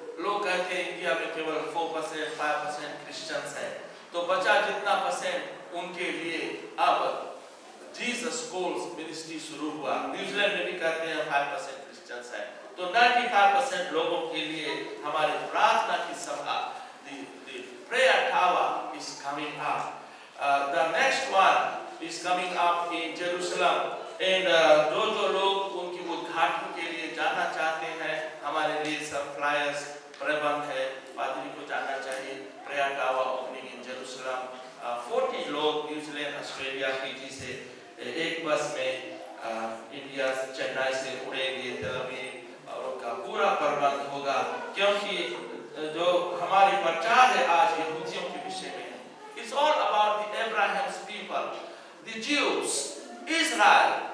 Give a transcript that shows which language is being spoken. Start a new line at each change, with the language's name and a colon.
Hindi: लोग कहते हैं इंडिया में केवल 4% 5% क्रिश्चियंस है, तो बचा जितना परसेंट उनके लिए अब जीसस कॉल्स मिनिस्ट्री शुरू हुआ। न्यूजीलैंड में भी कहते हैं 5% क्रिश्चियंस है, तो 95% लोगों के लिए हमारी प्रार्थना की सभा,
English: the prayer tower is coming up. The next one is coming up in Jerusalem.
Hindi: And जो लोग उनकी उद्घाटन के लिए जाना चाहते हैं, हमारे लिए सब फ्लायर्स प्रबंध है, पादरी को जाना चाहिए।
English: Prayer tower opening in Jerusalem.
Hindi: 40 लोग न्यूजीलैंड, ऑस्ट्रेलिया, फिजी से एक बस में इंडिया चेन्नई से उड़ेंगे तेल अवीव, और उनका पूरा प्रबंध होगा, क्योंकि जो हमारी प्रचार है आज यहूदियों के विषय में,
English: It's all about the Abraham's people, the Jews, Israel.